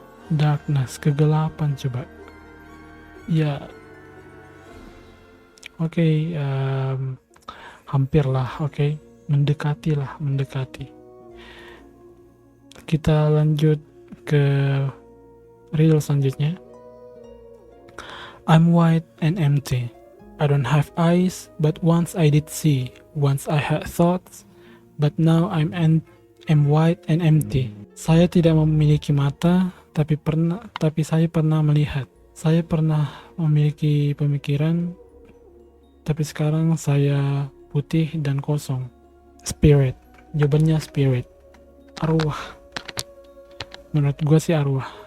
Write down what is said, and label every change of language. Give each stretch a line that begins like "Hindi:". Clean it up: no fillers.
Indonesian: Darkness, kegelapan coba. Ya, oke, hampir lah, oke. Mendekati. Kita lanjut ke riddle selanjutnya.
English: I'm white and empty. I don't have eyes, but once I did see. Once I had thoughts, but now I'm white and empty.
Indonesian: Saya tidak memiliki mata, tapi saya pernah melihat. Saya pernah memiliki pemikiran, tapi sekarang saya putih dan kosong. Spirit. Jawabannya spirit. Arwah. Menurut gue sih arwah.